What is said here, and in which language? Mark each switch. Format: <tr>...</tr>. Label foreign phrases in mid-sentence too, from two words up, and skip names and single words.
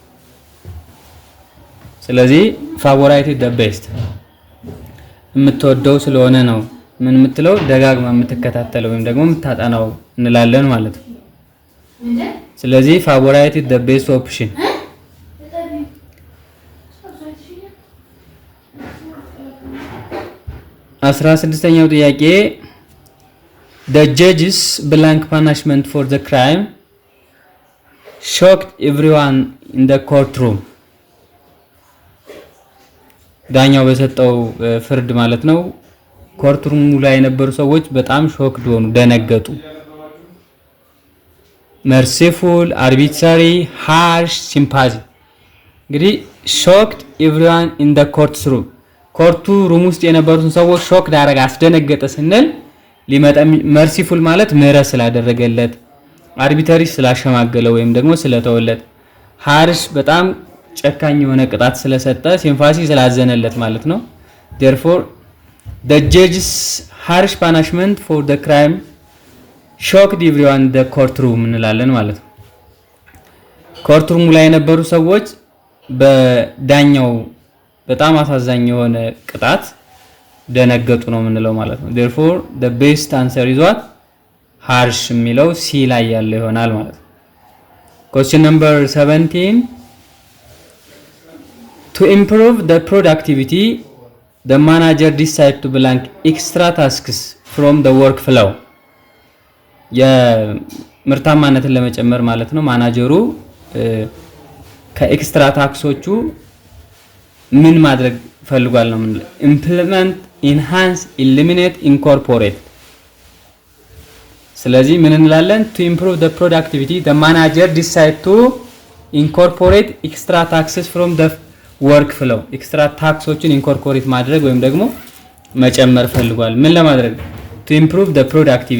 <am>ስለዚህ</am> <en>favorite the best</en> <am>የምትወደው ስለሆነ ነው ምን የምትለው ደጋግማ የምትከታተለው ወይም ደግሞ የምታጠናው እንላለን ማለት ነው። ስለዚህ</am> <en>favorite the best option።</en> <am>16ኛው ጥያቄ</am> <en>the judge's blank punishment for the crime shocked everyone in the courtroom።</en> <am>ዳኛው በሰጠው ፍርድ ማለት ነው ኮርትሩም ላይ የነበሩ ሰዎች በጣም ሾክድ ሆኑ፣ ደነገጡ።</am> <en>merciful፣ arbitrary፣ harsh፣ sympathy።</en> <am>እንግዲህ</am> <en>shocked everyone in the</en> <am>courtroom ኮርቱ ሩም ውስጥ የነበሩትን ሰዎች ሾክ ዳረጋ አስደነገጠ ስንል ሊመጣ merciful ማለት ምህረት ስላደረገለት፣ arbitrary ስላሸማገለው ወይም ደግሞ ስለተወለት፣ harsh በጣም ጨካኝ የሆነ ቅጣት ስለሰጠ፣ sympathy ስላዘነለት ማለት ነው።</am> <en>therefore the judge's harsh punishment for the crime shocked everyone in the courtroom</en> <am>እንላለን ማለት ነው። ኮርትሩም ላይ የነበሩ ሰዎች በዳኛው በጣም አሳዛኝ የሆነ ቅጣት ደነገጡ ነው የምንለው ማለት ነው።</am> <en>therefore the best answer is what harsh</en> <am>የሚለው ሲ ላይ ያለው ይሆናል ማለት ነው።</am> <en>question number 17 to improve the productivity the manager decide to blank extra tasks from the work flow።</en> <am>የምርታማነትን ለመጨመር ማለት ነው ማናጀሩ ከኤክስትራ ታክሶቹ ምን ማድረግ ፈልጓል ነው የምንለው።</am> <en>implement፣ enhance፣ eliminate፣ incorporate።</en> <am>ስለዚህ ምን እንላለን?</am> <en>to improve the productivity the manager decide to incorporate extra taxes from the work flow።</en> <am>ኤክስትራ ታክሶችን ኢንኮርፖሬት ማድረግ ወይም ደግሞ መጨመር ፈልጓል። ምን ለማድረግ?</am> <en>to improve the productivity</en>